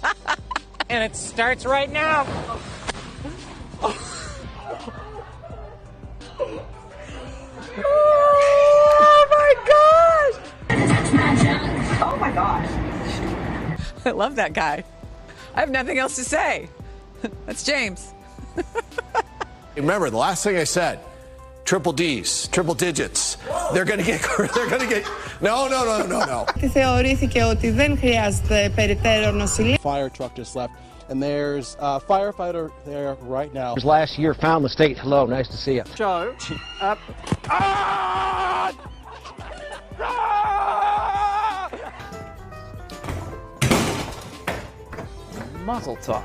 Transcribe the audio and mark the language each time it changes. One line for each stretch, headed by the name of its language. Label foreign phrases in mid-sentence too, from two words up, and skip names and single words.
English: And it starts right now. Oh my gosh! Oh my gosh! I love that guy. I have nothing else to say. That's James. Remember, the last thing I said, triple D's, triple digits. They're gonna get, no.
Greek: Θεωρήθηκε ότι δεν χρειάζεται περαιτέρω νοσηλεία.
English: Fire truck just left, and there's a firefighter there right now. Last year found the state. Hello, nice to see you. Joe, up.
Hebrew: Mazel tov.